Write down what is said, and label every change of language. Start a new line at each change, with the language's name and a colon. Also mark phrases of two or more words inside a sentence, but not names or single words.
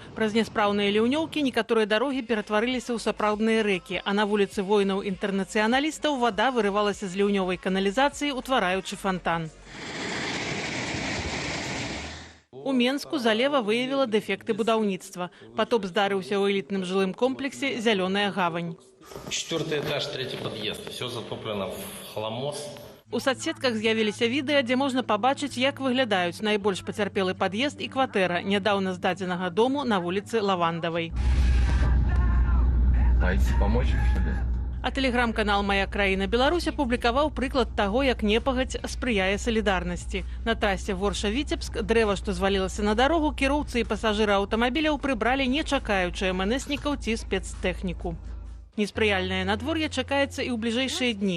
Belarusian: Праз няспраўныя ліўнёўкі некаторыя дарогі ператварыліся ў сапраўдныя рэкі, а на вуліцы воінаў-інтэрнацыяналістаў вада вырывалася з ліўнёвай каналізацыі, утвараючы фантан. У Менску залева выявила дэфекты будаўніцтва. Потоп здарыўся ў элітным жылым комплексе «Зеленая гавань».
Russian: 4-й этаж, 3-й подъезд. Все затоплено в хламос.
Belarusian: У соцсетках з'явіліся відэа, дзе можна пабачыць, як выглядаюць найбольш пацярпелы пад'езд і кватэра нядаўна здадзенага дому на вуліцы Лавандавай.
Russian: Хотите помочь, что ли?
Belarusian: А тэлеграм-канал «Моя краіна Беларусь» апублікаваў прыклад таго, як непагадзь спрыяе салідарнасці. На трасе Ворша-Віцебск дрэва, што звалілася на дарогу, кіроўцы і пасажыры аўтамабіляў прыбралі, не чакаючы МНСнікаў ці спецтэхніку. Неспрыяльнае надвор'е чакаецца і ў бліжэйшыя дні.